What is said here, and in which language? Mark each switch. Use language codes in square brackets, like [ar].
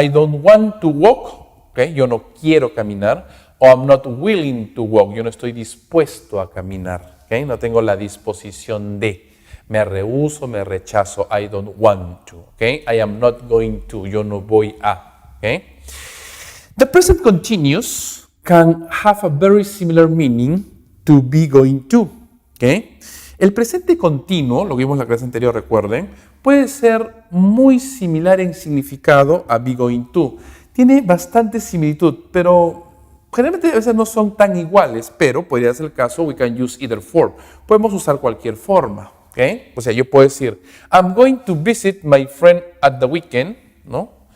[en] I don't want to walk, [es] ¿ok? Yo no quiero caminar, o [en] I'm not willing to walk, [es] yo no estoy dispuesto a caminar, ¿ok? No tengo la disposición de, me rehúso, me rechazo, [en] I don't want to, [es] ¿ok? [en] I am not going to, [es] yo no voy a, [en] ¿ok? The present continuous can have a very similar meaning to be going to, ¿ok? [es] El presente continuo, lo vimos en la clase anterior, recuerden, puede ser muy similar en significado a be going to. Tiene bastante similitud, pero generalmente a veces no son tan iguales, pero podría ser el caso, [en] we can use either form. [es] Podemos usar cualquier forma, ¿ok? O sea, yo puedo decir, [en] I'm going to visit my friend at the weekend, [es] ¿no?